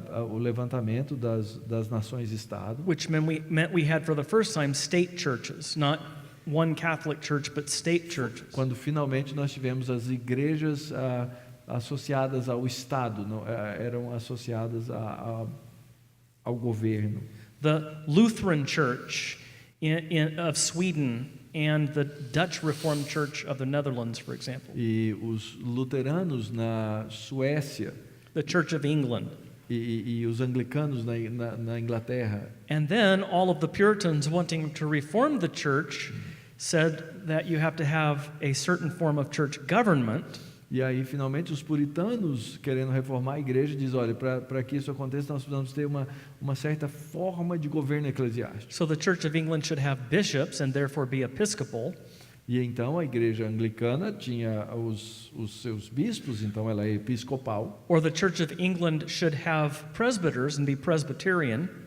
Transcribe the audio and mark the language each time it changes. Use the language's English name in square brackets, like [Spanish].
[Portuguese] O levantamento das nações-estado, [English] which meant we had for the first time state churches, not one Catholic church, but state churches. [Portuguese] quando finalmente nós tivemos as igrejas associadas ao Estado, não, eram associadas ao governo. [English] The Lutheran Church of Sweden and the Dutch Reformed Church of the Netherlands, for example. [Portuguese] E os luteranos na Suécia [English] The Church of England. [Portuguese] e os anglicanos na Inglaterra. [English] And then all of the Puritans wanting to reform the church said that you have to have a certain form of church government. [Portuguese] E aí, finalmente, os puritanos, querendo reformar a igreja, dizem, olha, para que isso aconteça, nós precisamos ter uma certa forma de governo eclesiástico. [English] So the Church of England should have bishops and therefore be episcopal. [Portuguese] E então a igreja anglicana tinha os seus bispos, então ela é episcopal. [English] Or the Church of England should have presbyters and be Presbyterian.